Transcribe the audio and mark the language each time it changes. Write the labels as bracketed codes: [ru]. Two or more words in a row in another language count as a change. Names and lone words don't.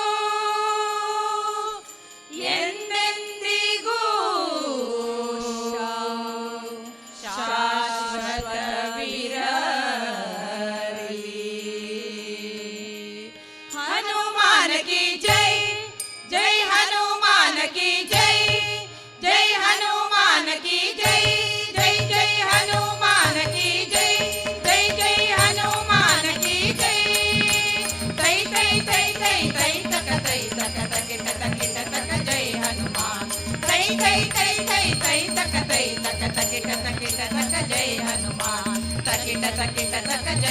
[kn] ಎಂದೆಂದಿಗೂ ಶಾಶ್ವತವಿರಲಿ [hi] हनुमान की जय जय हनुमान की जय जय हनुमान की जय जय जय हनुमान की जय जय जय हनुमान की जय ತೈ ತೈ ತೈ ತೈ ತೈ ತಕ ತಕಿಟ ತಕ जय हनुमान ತೈ ತೈ ತೈ ತೈ ತೈ ತಕ ತಕಿಟ ತಕ जय हनुमान ತಕಿಟ ತಕ ಜೈ